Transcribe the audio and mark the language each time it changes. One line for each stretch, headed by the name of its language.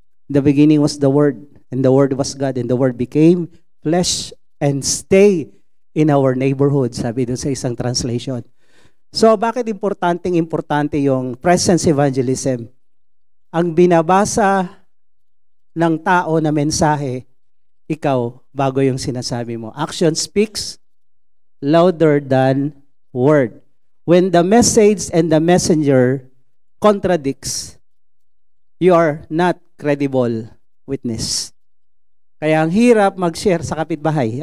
English: The beginning was the Word, and the Word was God, and the Word became flesh and stay in our neighborhood,
Filipino: sabi doon sa isang translation. So, bakit importante yung presence evangelism? Ang binabasa ng tao na mensahe, ikaw, bago yung sinasabi mo.
English: Action speaks louder than word. When the message and the messenger contradicts, you are not credible witness.
Filipino: Kaya ang hirap mag-share sa kapitbahay.